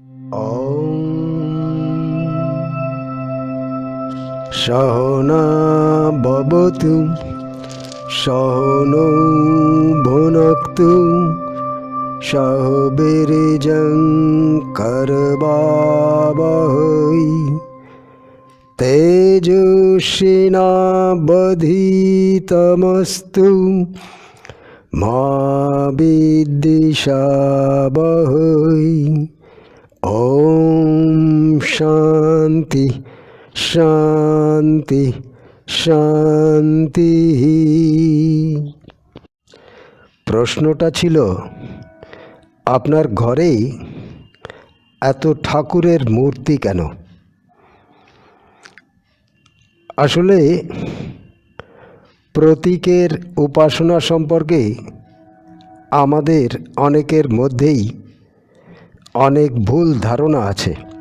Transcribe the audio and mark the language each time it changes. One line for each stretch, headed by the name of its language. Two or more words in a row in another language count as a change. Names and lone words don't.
Sanskrit: ॐ सहना भवतु सहनौ भुनक्तु सह वीर्यं करवावहै तेजस्विनावधीतमस्तु मा विद्विषावहै। ओम शांति शांति শান্তি।
Bangla: প্রশ্নটা ছিল, আপনার ঘরে এত ঠাকুরের মূর্তি কেন? আসলে প্রতীকের উপাসনা সম্পর্কে আমাদের অনেকের মধ্যেই অনেক ভুল ধারণা আছে।